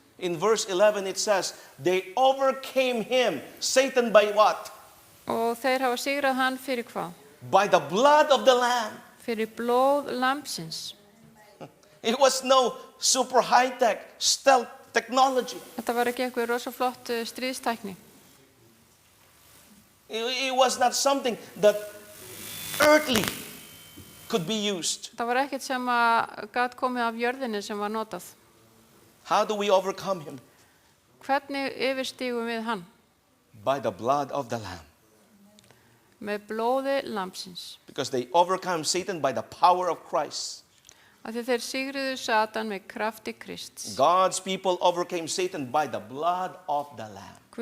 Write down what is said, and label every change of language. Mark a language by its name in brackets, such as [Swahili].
[English] In verse 11 it says, they overcame him, Satan, by what? [Icelandic] Og þeir hafa sigrað hann fyrir hvað? [English] By the blood of the Lamb. [Icelandic] Fyrir blóð lambsins. [English] It was no super high-tech stealth technology. [Icelandic] Þetta var ekki eitthvað rosa flott stríðstækni. [English] It was not something that earthly could be used. [Icelandic] Það var ekkert sem að gat komið af jörðinni sem var notað. [English] How do we overcome him? [Icelandic] Hvernig yfirstígum við hann? [English] By the blood of the Lamb. [Icelandic] Með blóði lambsins. [English] Because they overcome Satan by the power of Christ. [Icelandic] Af því þeir sigruðu Satan með krafti Krists. [English] God's people overcame Satan by the blood of the Lamb.